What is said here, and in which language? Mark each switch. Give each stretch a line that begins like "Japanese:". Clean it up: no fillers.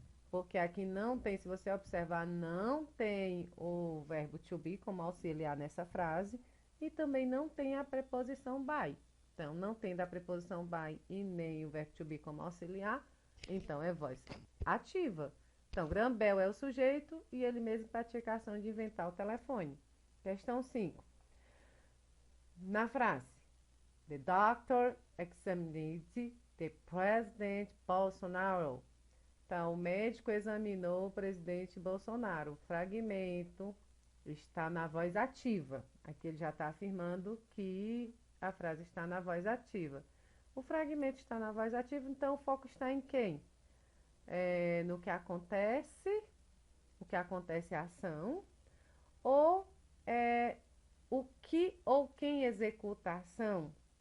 Portuguese: Porque aqui não tem, se você observar, não tem o verbo to be como auxiliar nessa frase e também não tem a preposição by. Então, não tendo a preposição by e nem o verbo to be como auxiliar, então é voz ativa. Então, Graham Bell é o sujeito e ele mesmo pratica a ação de inventar o telefone. Questão 5. Na frase,
English: the doctor examined the president Bolsonaro.
Portuguese: Então, o médico examinou o presidente Bolsonaro. O fragmento está na voz ativa. Aqui ele já está afirmando que a frase está na voz ativa. O fragmento está na voz ativa, então o foco está em quem? No que acontece, o que acontece é a ação, ou o que ou quem executa a ação.